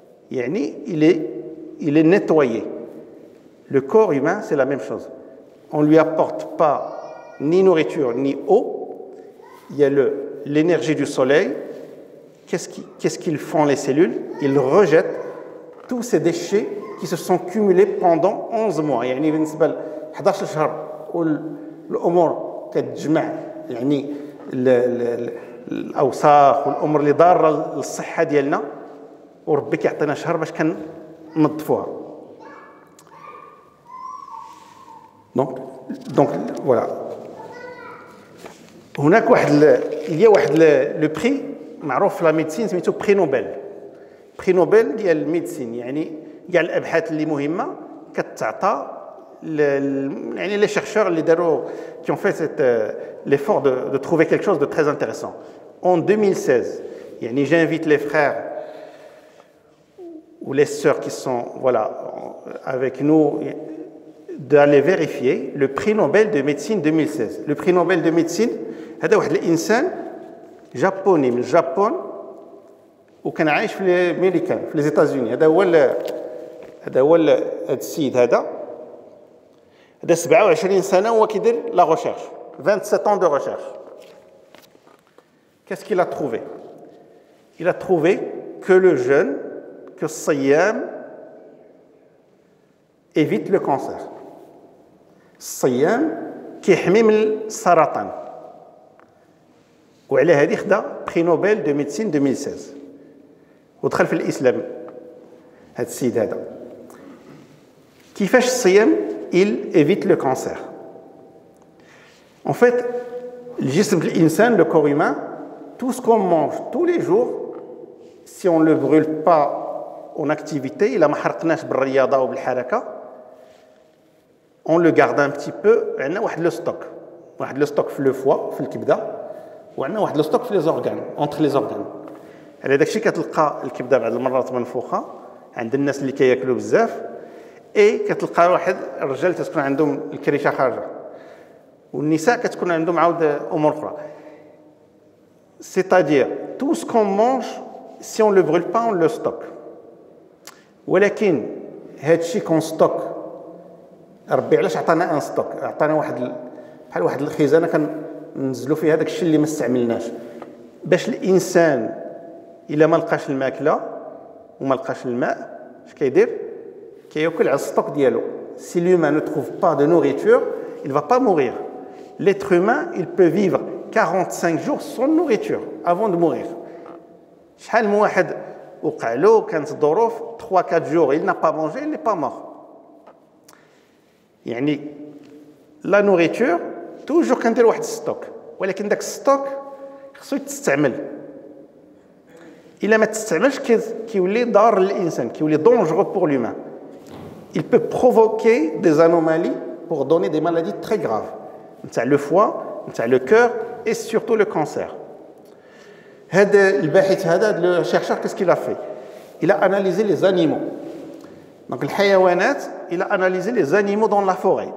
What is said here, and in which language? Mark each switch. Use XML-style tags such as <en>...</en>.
<fr>Yani, il est nettoyé. Le corps humain, c'est la même chose. On ne lui apporte pas ni nourriture, ni eau. Il y a l'énergie du soleil. Qu'est-ce qu'ils font les cellules? Ils rejettent tous ces déchets qui se sont cumulés pendant 11 mois.</fr> <ar>يعني بالنسبة ل 11 شهر والأمور كتجمع يعني الأوساخ والأمور اللي ضارة للصحة ديالنا وربي كيعطينا شهر باش كننظفوها.</ar> <fr>Donc voilà.</fr> <ar>هناك</ar> <fr>il y a</fr> <ar>واحد le prix معروف في لا ميديسين سميتو بري نوبل. بري نوبل ديال الميديسين، يعني كاع الابحاث اللي مهمه كتعطى</ar> <fr>les chercheurs qui ont fait l'effort de trouver quelque chose de très intéressant. En 2016, j'invite les frères ou les sœurs qui sont avec nous d'aller vérifier le prix Nobel de médecine 2016. Le prix Nobel de médecine, c'est un insan japonais, du Japon,</fr> <ar>وكان عايش في امريكا في</ar> <fr>les États-Unis.</fr> <ar>هذا هو السيد هذا 27 سنه هو كيدير لا recherche</ar> <fr>27 ans de recherche. Qu'est-ce qu'il a trouvé? Il a trouvé que le jeûne, que الصيام évite le cancer.</fr> <ar>الصيام كيحمي من السرطان. وعلى هذه خدا prix Nobel de médecine 2016. ودخل في الإسلام هذا السيد هذا. كيفاش الصيام</ar> <fr>il évite le cancer. En fait, الجسم الإنسان, le corps humain, tout ce qu'on mange tous les jours, si on ne le brûle pas en activité,</fr> <ar>إلا ما حرقناش بالرياضة وبالحركة,</ar> <fr>on le garde un petit peu,</fr> <ar>عندنا واحد لو ستوك. واحد لو ستوك في لو فوا في الكبدة, وعندنا واحد لو ستوك في لي زورغان,</ar> <fr>entre les organes.</fr> <ar>على داك الشيء كتلقى الكبده بعض المرات منفوخه عند الناس اللي كياكلوا بزاف, اي كتلقى واحد الرجال تكون عندهم الكريشه خارجه, والنساء كتكون عندهم عاود امور اخرى.</ar> <fr>C'est-à-dire tout ce qu'on mange, si on le brûle pas, on le stocke.</fr> <ar>ولكن هذا الشيء كون ستوك ربي علاش عطانا ان ستوك؟ عطانا بحال واحد الخزانه كننزلوا فيها هذاك الشيء اللي ما استعملناش, باش الانسان إلا ما لقاش الماكله وما لقاش الماء اش كيدير؟ كياكل على الستوك ديالو.</ar> <fr>Si l'humain ne trouve pas de nourriture, il va pas mourir. L'être humain, il peut vivre 45 jours sans nourriture avant de mourir.</fr> <ar>شحال من واحد وقع له كانت ظروف</ar> <fr>3-4 jours il n'a pas mangé, il n'est pas mort.</fr> <ar>يعني</ar> <fr>la nourriture toujours</fr> <ar>كندير واحد الستوك, ولكن داك الستوك خصو يتستعمل. إلا ما تستعملش كيولي ضار للإنسان, كيولي</ar> <fr>dangereux pour l'humain. Il peut provoquer des anomalies pour donner des maladies très graves.</fr> <ar>نتاع</ar> <fr>le foie, نتاع le cœur et surtout le cancer.</fr> <ar>هذا الباحث هذا</ar> <fr>le chercheur qu'est-ce qu'il a fait? Il a analysé les animaux. Donc</fr> <ar>الحيوانات,</ar> <fr>il a analysé les animaux dans la forêt.</fr>